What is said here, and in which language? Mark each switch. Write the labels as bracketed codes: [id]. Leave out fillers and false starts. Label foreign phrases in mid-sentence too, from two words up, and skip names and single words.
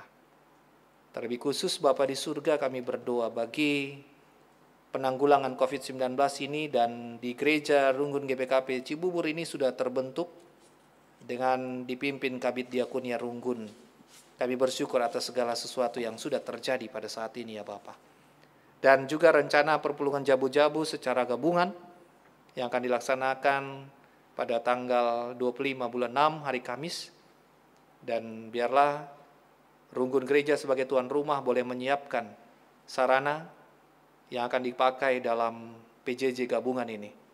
[id] Terlebih khusus Bapa di surga, kami berdoa bagi penanggulangan COVID-19 ini, dan di gereja Runggun GBKP Cibubur ini sudah terbentuk dengan dipimpin Kabid Diakonia Runggun. Kami bersyukur atas segala sesuatu yang sudah terjadi pada saat ini ya Bapak. Dan juga rencana [btx] perpulungan jabu-jabu [id] secara gabungan yang akan dilaksanakan pada tanggal 25 bulan 6 hari Kamis. Dan biarlah Runggun Gereja sebagai tuan rumah boleh menyiapkan sarana yang akan dipakai dalam PJJ gabungan ini.